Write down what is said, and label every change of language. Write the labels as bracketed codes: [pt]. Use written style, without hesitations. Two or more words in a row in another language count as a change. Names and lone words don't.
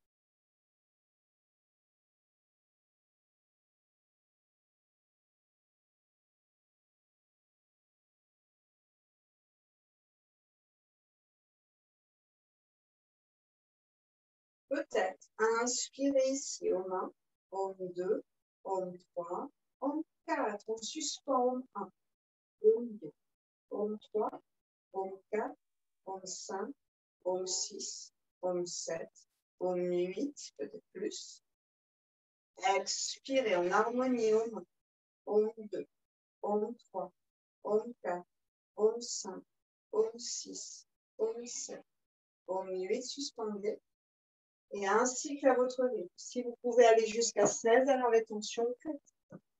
[fr] Peut-être inspirez ici aux mains. Om 2, Om 3, Om 4. On suspend Om 1, Om 2, Om 3, Om 4, Om 5, Om 6, Om 7, Om 8, peut-être plus. Expirez en harmonie aux mains. Om 2, Om 3, Om 4, Om 5, Om 6, Om 7, Om 8, suspendez. Et ainsi qu'à votre rythme. Si vous pouvez aller jusqu'à 16, alors les tensions, faites.